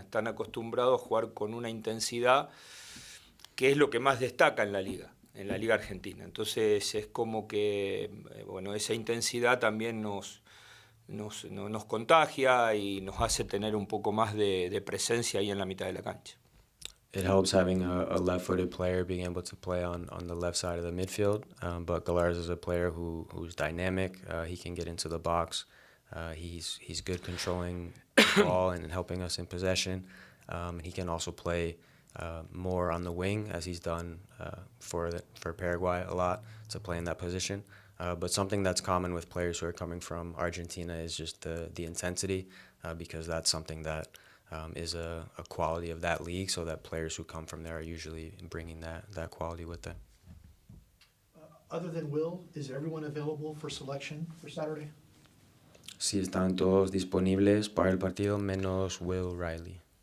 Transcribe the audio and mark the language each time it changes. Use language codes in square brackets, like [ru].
[es] Están acostumbrados a jugar con una intensidad que es lo que más destaca en la Liga Argentina. Entonces es como que bueno, esa intensidad también nos contagia y nos hace tener un poco más de presencia ahí en la mitad de la cancha. [en] It helps having a left-footed player being able to play on the left side of the midfield, but Galarza is a player who's dynamic. He can get into the box. He's good controlling the ball and helping us in possession. He can also play more on the wing, as he's done for Paraguay a lot, to play in that position. But something that's common with players who are coming from Argentina is just the intensity, because that's something that is a quality of that league, so that players who come from there are usually bringing that quality with them. Other than Will, is everyone available for selection for Saturday? [es] Sí, están todos disponibles para el partido menos Will Riley.